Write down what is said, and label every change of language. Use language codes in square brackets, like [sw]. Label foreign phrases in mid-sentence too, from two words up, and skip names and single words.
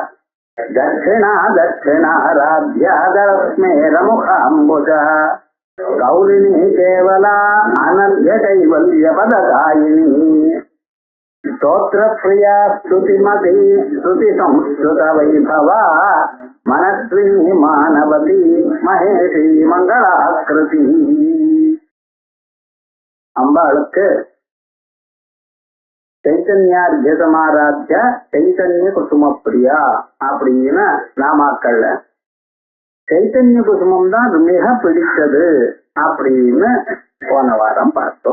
[sa] दक्षिणाराध्या दरस्मेरमुखाम्बुजा गौरिणी केवला अनन्य कैवल्यपदकायिनी स्तोत्रप्रिया स्तुतिमती स्तुतिसंस्कृतवैभवा मनस्विनी मानवती महेशी मङ्गलाकृति [ta] அம்பாளுக்கு [sa] चैतन्यार्य समाराध्य चैतन्य कुसुमप्रिया [ta] அப்படின்னு நாமாக்கள்ல சைத்தன்ய குசுமம் தான் மிக பிடித்தது அப்படின்னு போன வாரம் பார்த்தோம்.